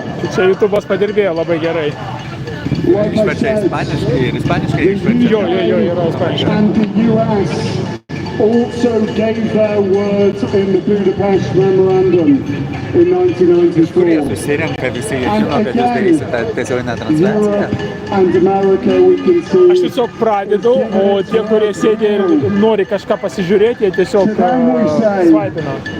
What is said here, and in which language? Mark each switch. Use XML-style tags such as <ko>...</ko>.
<lt>Čia YouTube'as padirbėjo labai gerai. Išverčia ispaniškai ir ispaniškai išverčia. Jo, yra ispaniškai.</lt> <en>And the US also gave their words in the Budapest Memorandum in 1994.</en> <lt>Susirenka visi, jie žino, kad jūs darysite tiesioginę transliaciją.</lt> <en>And America, we can see.</en> <lt>Aš tiesiog pradedu, o tie, kurie sėdė ir nori kažką pasižiūrėti, jie tiesiog svaipina.</lt>